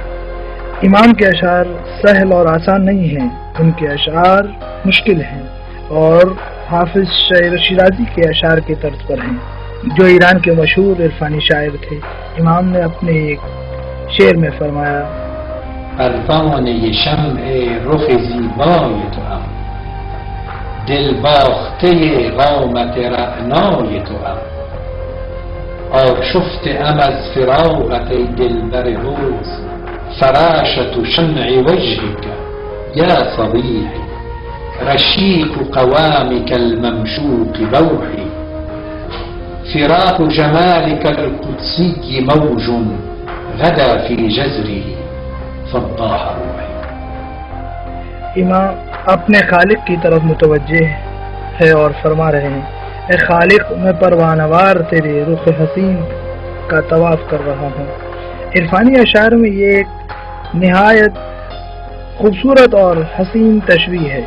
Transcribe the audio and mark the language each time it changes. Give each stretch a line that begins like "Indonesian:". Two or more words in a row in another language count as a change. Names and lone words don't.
Urdu: امام کے اشعار سہل اور آسان نہیں ہیں، ان کے اشعار مشکل ہیں اور حافظ شعر شیرازی کے اشعار کے طرز پر ہیں، جو ایران کے مشہور عرفانی شاعر تھے۔ امام نے اپنے ایک شعر میں فرمایا:
Persian: پروانه شمع رخ زیبای توام، دل باخته قامت رعنای توام، آشفته ام از فراقت ای دلبر روز،
Arabic: فراشة شمع وجهك یا صبیحی، رشیق قوامك الممشوق بوحی، فراق جمالك القدسي موج غدا في جزره، فضاح روحي.
Urdu: امام اپنے خالق کی طرف متوجہ ہے اور فرما رہے ہیں، اے خالق، میں پروانہ وار تیرے رخ حسین کا طواف کر رہا ہوں. عرفانی اشعار میں یہ ایک نہایت خوبصورت اور حسین تشبیہ ہے.